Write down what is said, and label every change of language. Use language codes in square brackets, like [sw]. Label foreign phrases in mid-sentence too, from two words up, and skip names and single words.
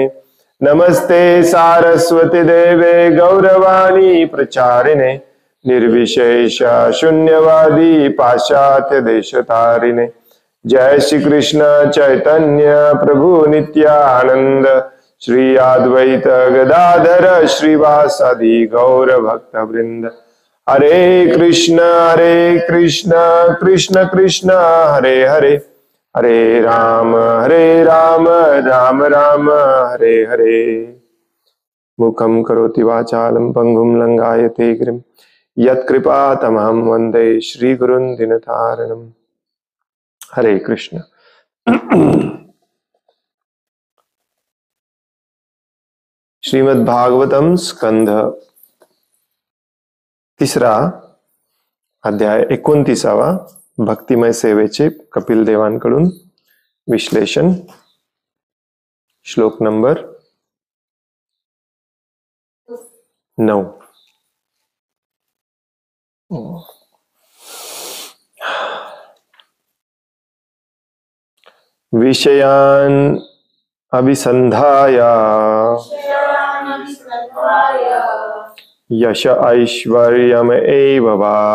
[sa] नमस्ते सारस्वती देवे गौरवाणी प्रचारिणे निर्विशेष शून्यवादी पाश्चात्य देशतारिणे। जय श्री कृष्ण चैतन्य प्रभु नित्यानंद श्री अद्वैत गदाधर श्रीवासादि गौर भक्त वृंद। हरे कृष्ण कृष्ण कृष्ण हरे हरे, हरे राम राम राम हरे हरे। मुखं करोति वाचालं पंगुं लंघायते गिरिं यत्कृपातमहं वन्दे श्रीगुरुं दीनतारिणम्। हरे कृष्ण। [mr] श्रीमद् भागवतम स्कंध तिसरा अध्याय 29वा भक्तिमय सेवेचे कपिल देवांकडून विश्लेषण। श्लोक नंबर 9। [sa] विषयान् अभिसंधाय यश ऐश्वर्यम् एव वा